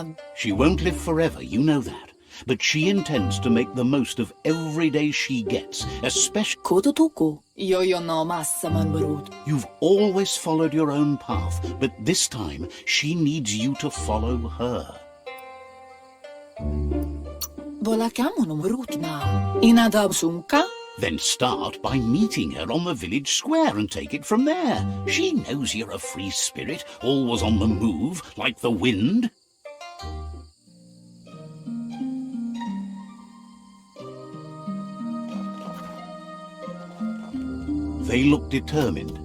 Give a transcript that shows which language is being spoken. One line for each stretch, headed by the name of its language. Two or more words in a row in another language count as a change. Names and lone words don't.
English: She won't live forever, you know that. But she intends to make the most of every day she gets, especially... Kotutuku. Yo no massa manbarut. You've always followed your own path, but this time she needs you to follow her. Volakamu numrut na. Inadab sunka. Then start by meeting her on the village square and take it from there. She knows you're a free spirit, always on the move, like the wind. They look determined.